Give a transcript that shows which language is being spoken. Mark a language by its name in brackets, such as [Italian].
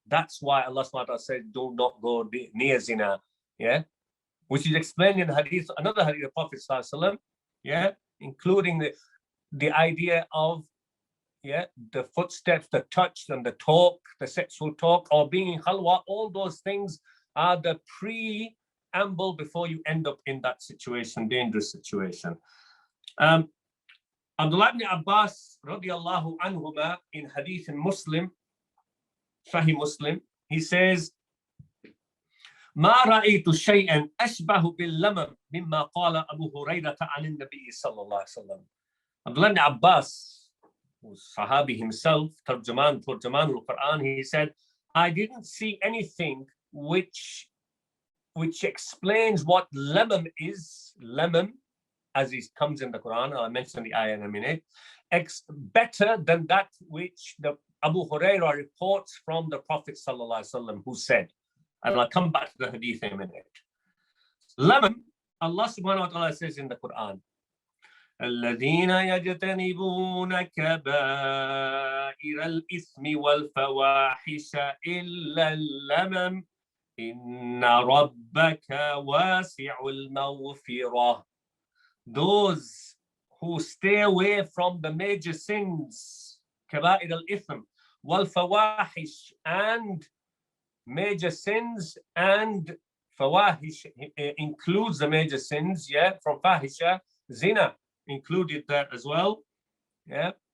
[English] That's why Allah subhanahu wa ta'ala says, do not go near zina, yeah, which is explained in hadith, another hadith of Prophet sallallahu alaihi wasallam, yeah, including the idea of, yeah, the footsteps, the touch, and the talk, the sexual talk, or being in khalwa. All those things are the preamble before you end up in that situation, dangerous situation. Abdullah ibn Abbas radiallahu anhuma, in hadith in Muslim, Sahih Muslim, he says, [Arabic] ما رأيت شيئا أشبه باللمم مما قال أبو هريرة عن النبي صلى الله عليه وسلم. [English] Abdullah ibn Abbas, who's Sahabi himself, Tarjuman al-Quran, he said, I didn't see anything which explains what lemam is, lemam, as it comes in the Quran. I'll mention the ayah in a minute. Better than that which the Abu Hurairah reports from the Prophet sallallahu alaihi wasallam, who said, and I'll come back to the hadith in a minute. Lemam, Allah subhanahu wa ta'ala says in the Quran, [Arabic] الذين يجتنبون كبائر الإثم والفواحش إلا اللمم إن ربك واسع المغفرة. [English] Those who stay away from the major sins, [Arabic] كبائر الإثم والفواحش, [English] and major sins, and fawahish includes the major sins, yeah, from fahisha, zina included there as well, yeah.